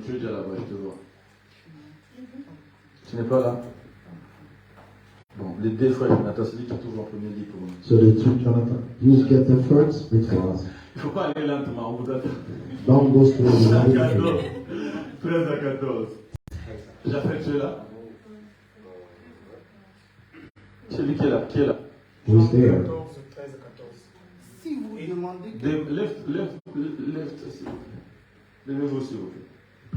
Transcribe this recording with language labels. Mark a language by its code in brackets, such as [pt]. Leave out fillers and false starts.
[fr] Tu es déjà là-bas, je te vois. Tu n'es pas là? Bon, les deux frères Jonathan, celui qui trouve en premier, lis pour nous. [en] So the two Jonathan, you get the first, read for us. [fr] Il ne faut pas aller lentement, on vous attend. [en] Don't go slowly. [fr] 13 à 14. Japheth, tu es là? Celui qui est là, qui est là? [en] Who is there? [fr] 13 à 14. Si vous demandez que... Levez-vous, s'il vous plaît.